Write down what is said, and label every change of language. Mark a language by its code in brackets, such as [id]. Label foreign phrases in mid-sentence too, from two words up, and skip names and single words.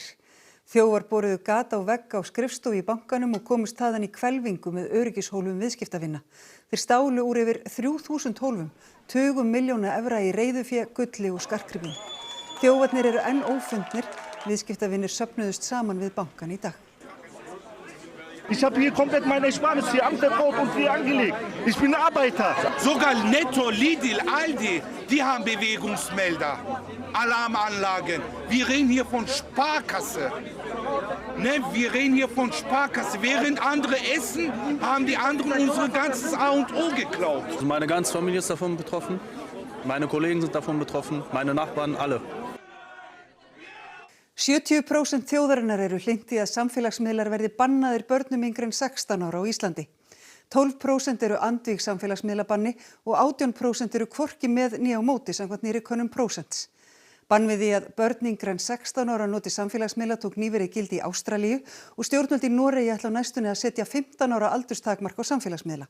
[is] Þjófar boruðu gat á vegg á skrifstofu í bankanum og komust þaðan í hvelfingu með öryggishólfum viðskiptavina. Þeir stálu úr yfir 3000 hólfum, tugum milljóna evra í reiðufé, gulli og skartgripum. Þjófarnir eru enn ófundnir, Viðskiptavinir söfnuðust saman við bankann í dag. [de] Ich habe hier komplett meine Ersparnisse hier am Verbrauch und hier angelegt. Ich bin Arbeiter. Sogar Netto, Lidl, Aldi, die haben Bewegungsmelder, Alarmanlagen. Wir reden hier von Sparkasse. Ne, wir reden hier von Sparkasse. Während andere essen, haben die anderen unser ganzes A und O geklaut. Also meine ganze Familie ist davon betroffen. Meine Kollegen sind davon betroffen. Meine Nachbarn, alle. [is] 70% þjóðarinnar eru hlynnt í að samfélagsmiðlar verði bannaðir börnum yngri en 16 ára á Íslandi. 12% eru andvíg samfélagsmiðlabanni og 18% eru hvorki með né á móti samkvæmt nýrri könnun Prósents. Bann við því að börn yngri en 16 ára noti samfélagsmiðla tók nýverið gildi í Ástralíu og stjórnvöld í Noregi ætla á næstunni að setja 15 ára aldurstakmark á samfélagsmiðla.